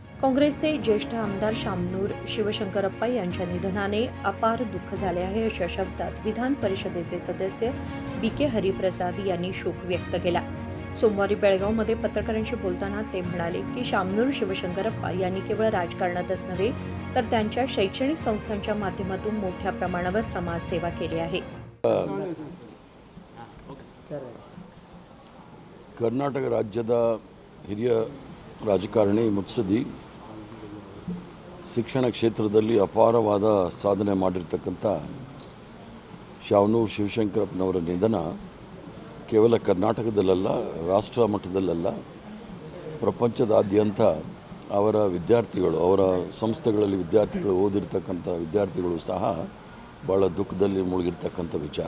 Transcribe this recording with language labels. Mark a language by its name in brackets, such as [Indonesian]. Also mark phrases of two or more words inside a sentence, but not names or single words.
[Marathi] काँग्रेसचे ज्येष्ठ आमदार शामनूर शिवशंकरप्पा यांच्या निधनाने अपार दुःख झाले आहे अशा शब्दात विधान परिषदेचे सदस्य बी.के. हरिप्रसाद यांनी शोक व्यक्त केला। सोमवारी बेळगावमध्ये पत्रकारांशी बोलताना ते म्हणाले की शामनूर शिवशंकरप्पा यांनी केवळ राजकारणातच नव्हे तर त्यांच्या शैक्षणिक संस्थांच्या माध्यमातून मोठ्या प्रमाणावर समाजसेवा केली आहे। [Kannada] ಕರ್ನಾಟಕ ರಾಜ್ಯದ ಹಿರಿಯ ರಾಜಕಾರಣಿ ಮುತ್ಸದ್ದಿ ಶಿಕ್ಷಣ ಕ್ಷೇತ್ರದಲ್ಲಿ ಅಪಾರವಾದ ಸಾಧನೆ ಮಾಡಿರ್ತಕ್ಕಂಥ ಶಾಮನೂರು ಶಿವಶಂಕರಪ್ಪನವರ ನಿಧನ ಕೇವಲ ಕರ್ನಾಟಕದಲ್ಲ, ರಾಷ್ಟ್ರ ಮಟ್ಟದಲ್ಲ, ಪ್ರಪಂಚದಾದ್ಯಂತ ಅವರ ವಿದ್ಯಾರ್ಥಿಗಳು, ಅವರ ಸಂಸ್ಥೆಗಳಲ್ಲಿ ವಿದ್ಯಾರ್ಥಿಗಳು ಓದಿರ್ತಕ್ಕಂಥ ವಿದ್ಯಾರ್ಥಿಗಳು ಸಹ ಭಾಳ ದುಃಖದಲ್ಲಿ ಮುಳುಗಿರ್ತಕ್ಕಂಥ ವಿಚಾರ।